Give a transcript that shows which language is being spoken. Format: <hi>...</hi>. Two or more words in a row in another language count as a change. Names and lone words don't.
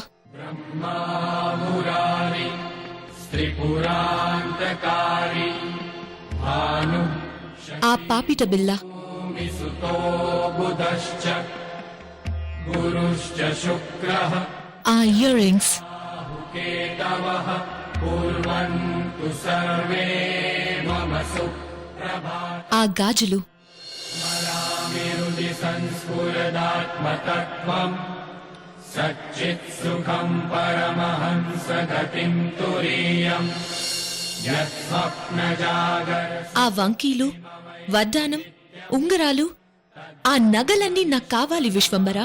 <sa>బ్రహ్మామురారి త్రిపురాంతకారి భాను</sa> <te>ఆ పాపిట బిల్ల</te> <sa>సుతో బుధశ్చ గురుశ్చ శుక్రః</sa> <te>ఆ ఇయర్ రింగ్స్</te> <sa>केतवः कुर्वन्तु सर्वे मम सुप्रभातम्</sa> <te>ఆ గాజులు</te> <sa>स्मरामिरुदि संस्फुरदात्मतत्त्वम् सच्चित्सुखम् परमहंसगतिम् तुरीयम् यत्स्वप्नजागर</sa> <te>ఆ వంకీలు వడ్డానం ఉంగరాలు ఆ నగలన్నీ నాకు కావాలి విశ్వంబరా.</te>